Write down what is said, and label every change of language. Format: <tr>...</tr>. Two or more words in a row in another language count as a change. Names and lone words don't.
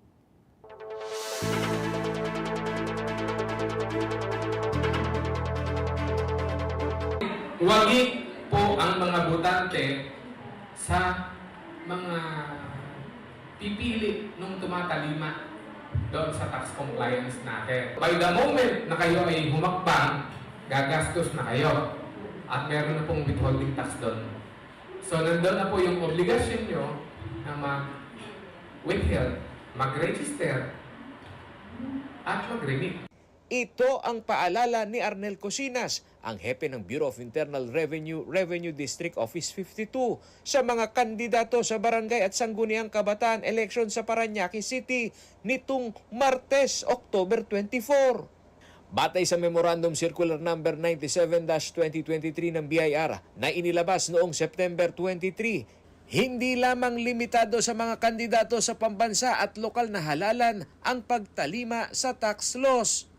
<tl>Huwagi po ang mga botante sa mga pipili nung tumatalima doon sa</tl> <en>tax compliance</en> <tl>natin.</tl> <en>By the moment</en> <tl>na kayo ay humakbang, gagastos na kayo at meron na pong</tl> <en>withholding tax</en> <tl>doon. So nandun na po yung obligasyon nyo na mag-withhold, mag-register at mag-remit. Ito ang paalala ni Arnel Cosinas, ang hepe ng Bureau of Internal Revenue, Revenue District Office 52 sa mga kandidato sa barangay at sangguniang kabataan election sa Parañaque City nitong Martes, October 24. Batay sa Memorandum Circular Number 97-2023 ng BIR na inilabas noong September 23, hindi lamang limitado sa mga kandidato sa pambansa at lokal na halalan ang pagtalima sa</tl> <en>tax laws.</en>